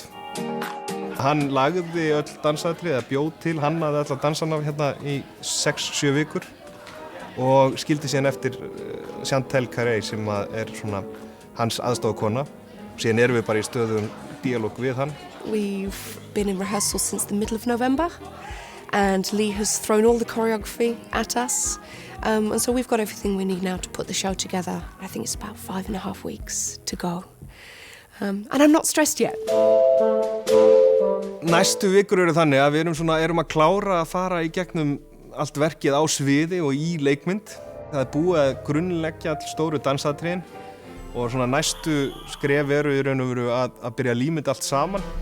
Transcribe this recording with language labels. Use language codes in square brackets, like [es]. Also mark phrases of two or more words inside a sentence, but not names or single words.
[is] Hann lagði öll dansatrið, eða bjóð til, hannaði alla dansana hérna í 6–7 vikur og skildi síðan eftir Chantel Carey sem er svona hans aðstofakona. Síðan erum við bara í stöðugum díalóg við hann. [en] We've been in rehearsal since the middle of November and Lee has thrown all the choreography at us and so we've got everything we need now to put the show together. I think it's about 5.5 weeks to go and I'm not stressed yet. [is] Næstu vikur eru þannig að við erum að klára að fara í gegnum allt verkið á sviði og í leikmynd. Það er búið að grunnleggja all stóru dansatriðin og svona næstu skref eru í raun og veru að byrja að límynda allt saman.